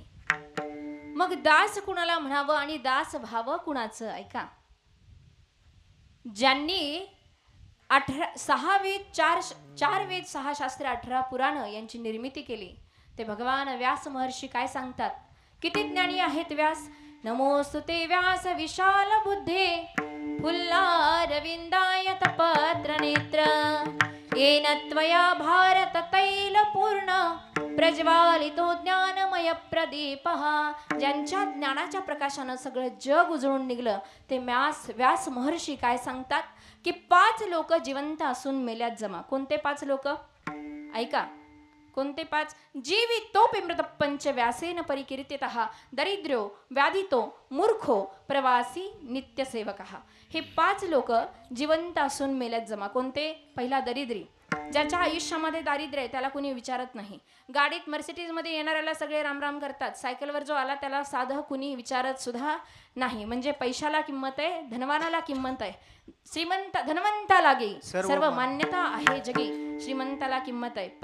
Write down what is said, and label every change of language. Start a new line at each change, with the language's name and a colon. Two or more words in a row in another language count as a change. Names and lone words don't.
Marathi: मग दास कुणाला म्हणावं आणि दास व्हावं कुणाचं? ऐका, ज्यांनी 6 वेद 4 वेद 6 शास्त्र 18 पुराण यांची निर्मिती केली ते भगवान व्यास महर्षी काय सांगतात? किती ज्ञानी आहेत व्यास.
Sanskrit: नमोस्तुते व्यास विशाल बुद्धे फुल्ला रविंदाय तपत्र नेत्र येन त्वया भारत तैल पूर्ण प्रज्वालितो ज्ञानमय प्रदीपः.
Marathi: ज्यांच्या ज्ञानाच्या प्रकाशानं सगळं जग उजळून निघलं ते व्यास महर्षी काय सांगतात की 5 लोक जिवंत असून मेल्यात जमा. कोणते 5 लोक? ऐका, कोणते 5?
Sanskrit: जीवितोपि मृत पंच व्यासेन परिकीर्तितः दरिद्र्यो व्याधितो मूर्खो प्रवासी नित्यसेवकः.
Marathi: हे 5 लोक जिवंत असून मेल्यात जमा. कोणते? पहिला दरिद्री. ज्याच्या आयुष्यामध्ये दारिद्र्य आहे त्याला कुणी विचारत नाही. गाडीत मर्सिडीजमध्ये येणाऱ्याला सगळे रामराम करतात, सायकलवर जो आला त्याला साधं कुणी विचारत सुद्धा नाही. म्हणजे पैशाला किंमत आहे, धनवानाला किंमत आहे. धनवंताला गे सर्व मान्यता आहे जगी, श्रीमंताला किंमत आहे.